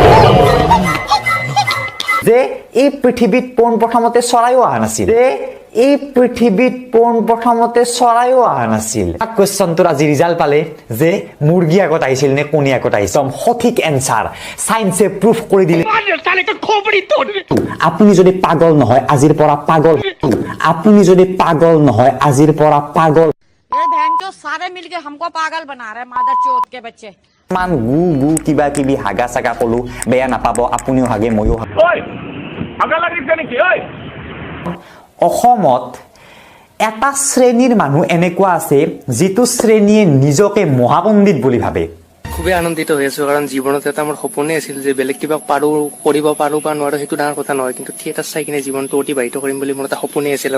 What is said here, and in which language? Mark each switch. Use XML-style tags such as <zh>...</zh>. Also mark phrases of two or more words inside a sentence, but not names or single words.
<as>যে এই পৃথিৱীত পোন প্ৰথমতে চৰাইও অহা নাছিল, যে এই পৃথিৱীত পোন প্ৰথমতে চৰাইও অহা নাছিল। কোৱেশ্চনটোৰ আজি ৰিজাল্ট পালে যে মুৰ্গী আগত আহিছিল নে কণী আগত আহিছিল। সঠিক এনসাৰ সায়েন্সে প্ৰুফ কৰি দিলে। আপুনি যদি পাগল নহয় আজিৰ পৰা পাগল, আপুনি যদি পাগল নহয় আজিৰ পৰা পাগল।</as> <hi>ये बहन जो सारे मिलके हमको पागल बना रहे मादर चोद के बच्चे।</hi> <as>মান গু গু কিবা কিবি হাগা সাগা কলো, বেয়া নাপাব, আপুনিও হাগে ময়ো হাগে। অসমত এটা শ্ৰেণীৰ মানুহ এনেকুৱা আছে যিটো শ্ৰেণীয়ে নিজকে মহাপণ্ডিত বুলি ভাবে। খুবেই আনন্দিত হৈ আছো, কাৰণ জীৱনত এটা মোৰ সপোনে আছিল যে বেলেগ কিবা কৰিব পাৰো বা নোৱাৰো সেইটো ডাঙৰ কথা নহয়, কিন্তু থিয়েটাৰ চাই কিনে জীৱনটো অতিবাহিত কৰিম বুলি মোৰ এটা সপোনে আছিল।</as>